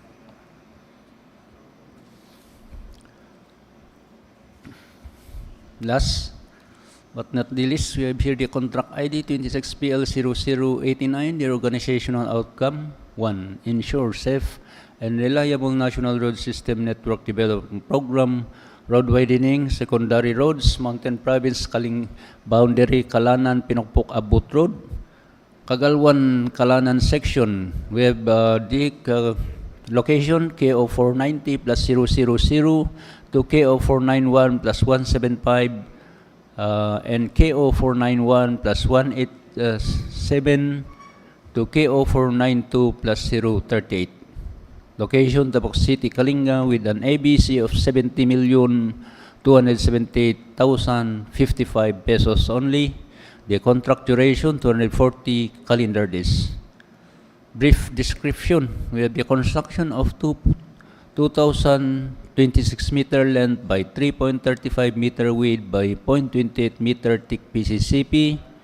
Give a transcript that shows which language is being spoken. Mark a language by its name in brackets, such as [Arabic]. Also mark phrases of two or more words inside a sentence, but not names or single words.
[English] Last but not the least, we have here the contract ID 26PL0089, the organizational outcome. 1. Ensure safe and reliable national road system network development program, road widening, secondary roads, Mountain Province, Kalinga boundary, Kalanan, Pinokpok, Abut Road, Kagalwan, Kalanan section. We have the location KO490 plus 000 to KO491 plus 175 and KO491 plus 187 to KO492 plus 038. Location, Tapok City, Kalinga, with an ABC of 70,278,055 pesos only. The contract duration, 240 calendar days. Brief description. We have the construction of 2,026 meter length by 3.35 meter width by 0.28 meter thick PCCP,